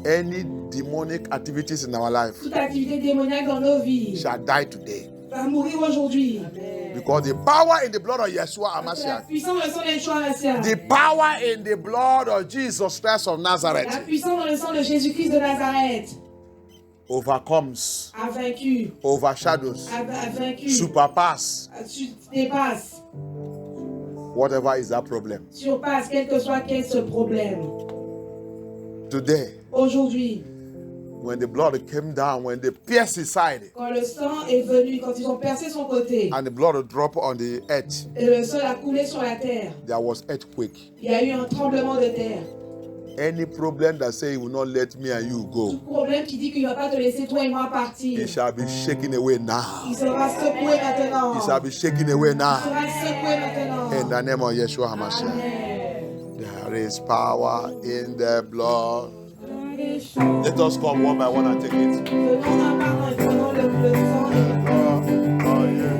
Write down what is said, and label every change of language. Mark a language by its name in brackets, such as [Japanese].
[English] any demonic activities in our life [French] toute activité démoniaque dans nos vies [English] shall die today. [French] va mourir aujourd'hui. [English] Because the power in the blood of Yeshua [French] La [English] Hamashiach, [French] puissance dans le sang de Yeshua Mashiach, [English] the power in the blood of Jesus Christ of [French] la [English] Nazareth [French] puissance dans le sang de Jésus-Christ de Nazareth [English] overcomes, [French] a vaincu, [English] overshadows, [French] a vaincu, [English] superpass [French] dépasse, [English] whatever is that problem. [French] surpasse quel que soit ce problème. [English] Today, [French] Aujourd'hui, [English] when the blood came down, when they pierced his side [French] quand le sang est venu, quand ils ont percé son côté, [English] and the blood dropped on the earth, [French] et le sol a coulé sur la terre, [English] there was earthquake. [French] il y a eu un tremblement de terre. [English] Any problem that say he will not let me and you go, [French] Tout problème qui dit qu'il ne va pas te laisser toi et moi partir, [English] it shall be shaken away now. [French] il sera secoué maintenant. [English] It shall be shaken away [French] Il [English] now. [French] sera secoué maintenant. [English] In the name of Yeshua HaMashiach. Amen. There is power in the blood. Let us come one by one and take it. [French] Venons un par un et prenons le sang et le